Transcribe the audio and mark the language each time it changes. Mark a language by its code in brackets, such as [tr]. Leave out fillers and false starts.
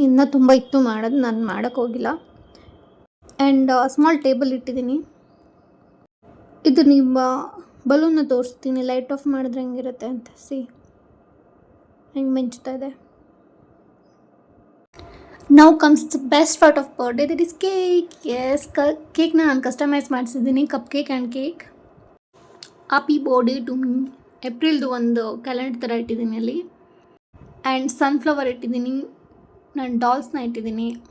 [kn] ಇನ್ನೂ ತುಂಬ ಇತ್ತು ಮಾಡೋದು, ನಾನು ಮಾಡೋಕ್ಕೋಗಿಲ್ಲ. ಆ್ಯಂಡ್ ಸ್ಮಾಲ್ ಟೇಬಲ್ ಇಟ್ಟಿದ್ದೀನಿ. ಇದು ನಿಮ್ಮ ಬಲೂನ್ನ ತೋರಿಸ್ತೀನಿ, ಲೈಟ್ ಆಫ್ ಮಾಡಿದ್ರೆ ಹೆಂಗಿರುತ್ತೆ ಅಂತ. ಹೆಂಗೆ ಮಿಂಚ್ತಾ ಇದೆ. [en] Now comes the best part of birthday, that is cake. [kn] Yes, ಕೇಕ್ನ ನಾನು customise ಮಾಡಿಸಿದ್ದೀನಿ, cup cake and cake. [en] Happy birthday to me. [kn] ಏಪ್ರಿಲ್ದು ಒಂದು ಕ್ಯಾಲೆಂಡರ್ ಥರ ಇಟ್ಟಿದ್ದೀನಿ ಅಲ್ಲಿ. ಆ್ಯಂಡ್ ಸನ್ಫ್ಲವರ್ ಇಟ್ಟಿದ್ದೀನಿ. ನಾನು ಡಾಲ್ಸ್ನ ಇಟ್ಟಿದ್ದೀನಿ.